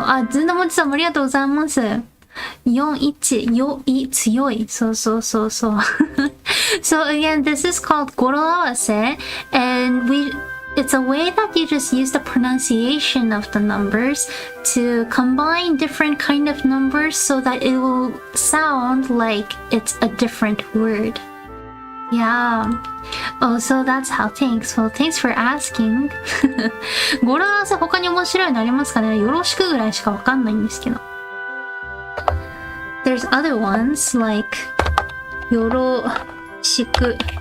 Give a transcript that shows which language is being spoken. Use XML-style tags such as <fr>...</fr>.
<ja>ずんだもちさんもありがとうございます。 41よい強いそう</ja> <en>So again, this is called 語呂合わせ and it's a way that you just use the pronunciation of the numbers to combine different kind of numbers so that it will sound like it's a different word. Yeah. Oh, so that's how. Thanks. Well, thanks for asking.</en> <ja>語呂合わせ他に面白いのありますかね？よろしくぐらいしかわかんないんですけど。</ja> <en>There's other ones like よろしく。</en>